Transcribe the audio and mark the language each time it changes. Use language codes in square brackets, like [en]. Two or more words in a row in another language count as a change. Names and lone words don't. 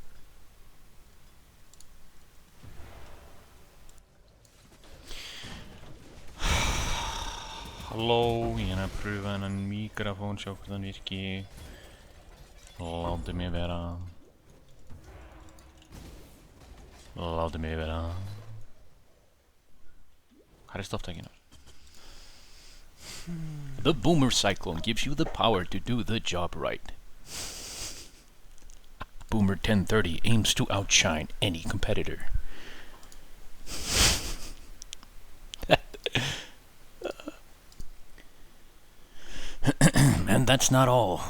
[is] Halló, ég er að pröfa hennan mikrofón, sjá hvort hann virki. Láttu mig vera. Láttu mig vera. [en] The Boomer Cyclone gives you the power to do the job right. Boomer 1030 aims to outshine any competitor. And that's not all.